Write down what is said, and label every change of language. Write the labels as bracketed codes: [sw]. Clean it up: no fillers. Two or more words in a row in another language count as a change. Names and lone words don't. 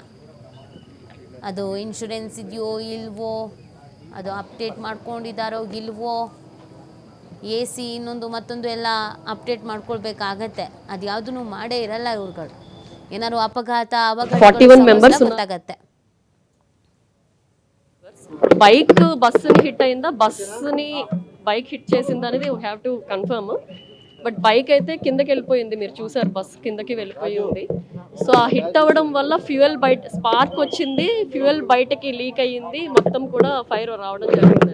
[kn] ಅದು ಇನ್ಶೂರೆನ್ಸ್ ಇದೆಯೋ ಇಲ್ವೋ, ಅದು ಅಪ್ಡೇಟ್ ಮಾಡ್ಕೊಂಡಿದ್ದಾರೋ ಇಲ್ವೋ, AC ಇನ್ನೊಂದು ಮತ್ತೊಂದು ಎಲ್ಲ ಅಪ್ಡೇಟ್ ಮಾಡ್ಕೊಳ್ಬೇಕಾಗತ್ತೆ. ಅದು ಯಾವುದೂ ಮಾಡೇ ಇರಲ್ಲ ಇವ್ರುಗಳು. ಏನಾದ್ರು ಅಪಘಾತ ಗೊತ್ತಾಗತ್ತೆ. [te] బైక్ బస్సుని హిట్ అయిందా, బస్సుని బైక్ హిట్ చేసిందా అనేది [en] you have to confirm. [te] బట్ బైక్ అయితే కిందకి వెళ్ళిపోయింది, మీరు చూసారు, బస్ కిందకి వెళ్ళిపోయి ఉంది. సో ఆ హిట్ అవ్వడం వల్ల ఫ్యూయల్ బయట స్పార్క్ వచ్చింది, ఫ్యూయల్ బయటకి లీక్ అయ్యింది, మొత్తం కూడా ఫైర్ రావడం జరిగింది.